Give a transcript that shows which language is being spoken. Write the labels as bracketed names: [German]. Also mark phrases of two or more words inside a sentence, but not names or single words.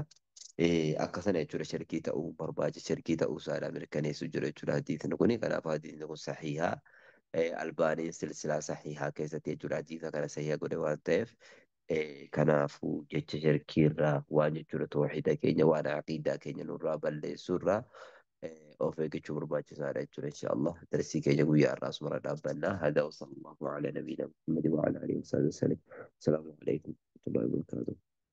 [Oromo] Akkasana jechuudha shirkii ta'uu isaadha mirkaneessu jira jechuudha hadiisni kuni kanaaf hadiisni kun sahihaa albaaniin silsilaa sahihaa keessatti jechuudha hadiisa kana sahihaa godhe waan ta'eef kanaafuu jecha shirkiirraa waan jechuudha tawxiida keenya waan aqiidaa keenya nurraa balleessuurraa of eeggachuu barbaachisaadha jechuudha inshaallah darsii keenya guyyaa irraa asumara dhaabbannaa hadaa [Arabic] وصلى الله على نبينا محمد وعلى آله وسلم. السلام عليكم ورحمة الله وبركاته.